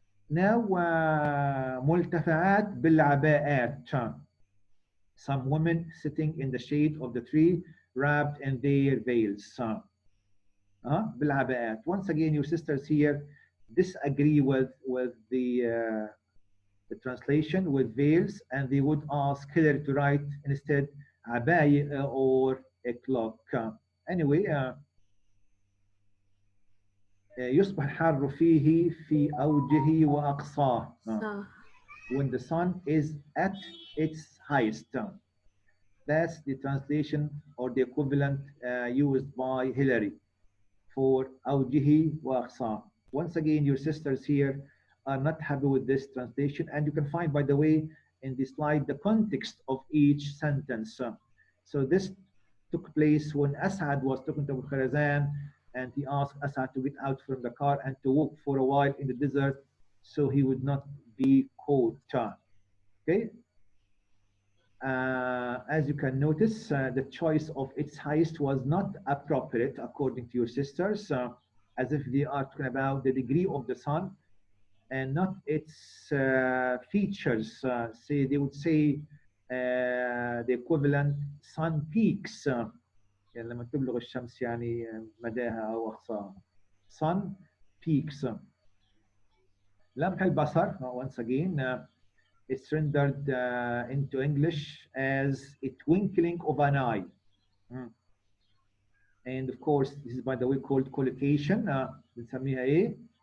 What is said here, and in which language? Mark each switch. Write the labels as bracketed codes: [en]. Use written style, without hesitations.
[ar] Now, ملتفعات بالعباءات. [en] Some women sitting in the shade of the tree, wrapped in their veils. [ar] بالعباءات. [en] Once again, your sisters here disagree with the translation with veils, and they would ask Hillary to write instead عباية or a cloak. [ar] Anyway, يصبح الحر فيه في أوجه وأقصاه. [en] When the sun is at its highest. That's the translation or the equivalent used by Hillary for [ar] أوجه وأقصاه. [en] Once again, your sisters here are not happy with this translation, and you can find, by the way, in the slide the context of each sentence. So this took place when Asad was talking to Abu Kharazan, and he asked Asad to get out from the car and to walk for a while in the desert so he would not be caught. Okay. As you can notice, the choice of its highest was not appropriate according to your sisters, as if they are talking about the degree of the sun and not its features. Say they would say the equivalent sun peaks. [ar] يعني لما تبلغ الشمس يعني مداها أو أقصاها. [en] Sun peaks. [ar] لمح البصر, [en] once again, it's rendered into English as a twinkling of an eye. And of course, this is, by the way, called collocation. [ar] بنسميها إيه?